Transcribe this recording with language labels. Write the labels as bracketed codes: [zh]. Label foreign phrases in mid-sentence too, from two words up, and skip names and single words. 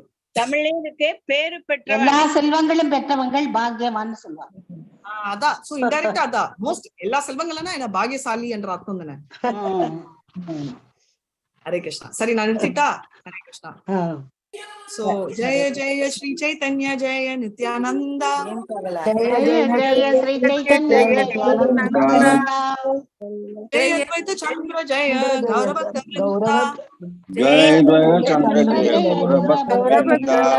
[ta] தமிழ்லயும் இருக்கு. பேரு பெற்ற எல்லா செல்வங்களும் பெற்றவங்கள் பாக்யவான் சொல்லுவாங்க. அதான் சோ இன்டைரக்டா அதான் மோஸ்ட் எல்லா செல்வங்கள்னா என்ன பாக்யசாலி என்ற அர்த்தம் தானே. [sa] हरे कृष्णा. [ta] சரி நான் நிறுத்திட்டா? [sa] हरे कृष्णा. [bn] So জয় জয় শ্রী চৈতন্য জয় নিত্যানন্দ. জয় জয় শ্রী চৈতন্য নিত্যানন্দ. জয় অদ্বৈত চন্দ্র জয় গৌরভক্ত বৃন্দ. জয় চন্দ্র জয় গৌরভক্ত বৃন্দ.